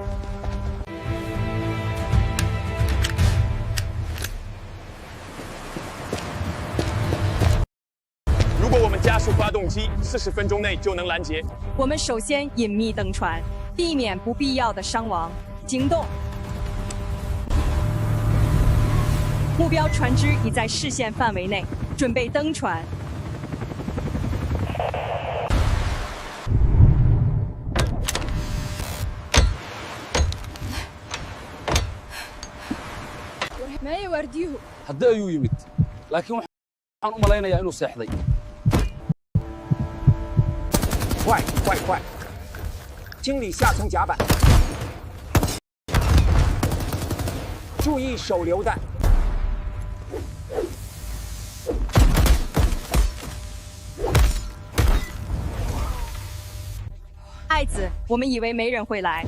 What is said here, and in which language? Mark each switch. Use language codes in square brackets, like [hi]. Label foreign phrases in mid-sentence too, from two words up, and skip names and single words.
[zh] 如果我们加速发动机，40分钟内就能拦截。我们首先隐秘登船，避免不必要的伤亡。行动。目标船只已在视线范围内，准备登船。 [so] hadda ayuu yimid laakiin waxaan u malaynayaa inuu seexday [zh] 快，清理下层甲板，注意手榴弹。爱爱子，我们以为没人会来。